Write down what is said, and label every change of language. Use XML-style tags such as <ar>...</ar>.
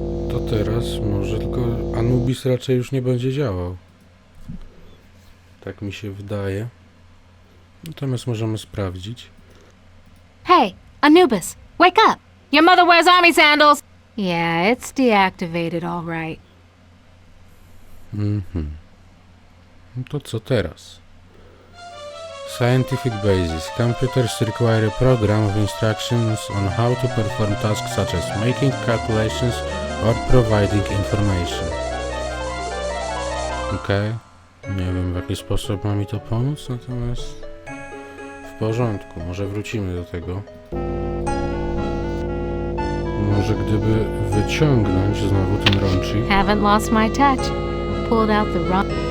<pl>To teraz może tylko Anubis raczej już nie będzie działał. Tak mi się wydaje. Natomiast możemy sprawdzić.</pl> <en>Hey, Anubis, wake up! Your mother wears army sandals! Yeah, it's deactivated, all right.</en> <pl>Mhm. No to co teraz?</pl> <en>Scientific basis. Computers require a program of instructions on how to perform tasks such as making calculations or providing information.</en> <pl>Okej. Nie wiem w jaki sposób ma mi to pomóc, natomiast w porządku. Może wrócimy do tego. Może gdyby wyciągnąć znowu ten rącznik.</pl> <en>Haven't lost my touch. Pulled out the wrong...</en>